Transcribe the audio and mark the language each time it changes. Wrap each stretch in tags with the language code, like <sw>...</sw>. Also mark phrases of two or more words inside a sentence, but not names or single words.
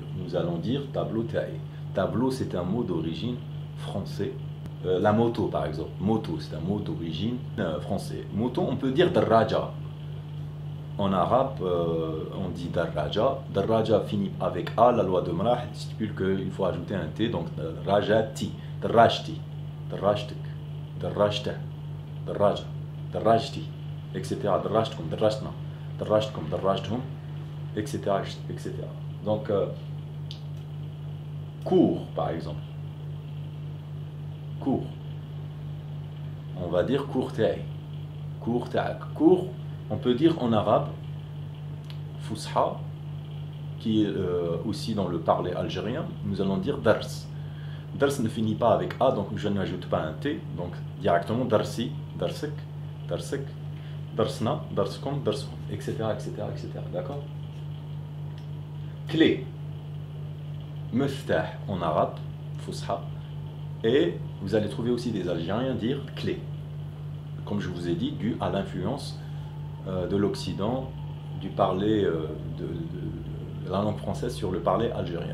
<fr>Nous allons dire tableau ta'i. Tableau, c'est un mot d'origine français. La moto, par exemple. Moto, c'est un mot d'origine français. Moto, on peut dire darraja. En arabe, on dit darraja. Darraja finit avec A. La loi de Marah stipule qu'il faut ajouter un T. Donc</fr> <ar>دراجتي، دراجتي، دراجتك، دراجته، دراجة، دراجتي,</ar> <fr>etc.</fr> <ar>دراجتكم، دراجتنا، دراجتكم، دراجتهم,</ar> <fr>etc. etc. Donc, cours, par exemple. Cours. On va dire cours ta'i. Cours ta'ak. Cours, on peut dire en arabe fusha, qui est aussi dans le parler algérien. Nous allons dire dars. Dars ne finit pas avec A, donc je n'ajoute pas un T. Donc directement</fr> <ar>درسي، درسك، درسك، درسنا، درسكم، درسهم,</ar> <fr>etc. etc., etc. D'accord? Clé. Muftah en arabe, fusha. Et vous allez trouver aussi des Algériens dire clé. Comme je vous ai dit, dû à l'influence de l'Occident, du parler de la langue française sur le parler algérien.</fr>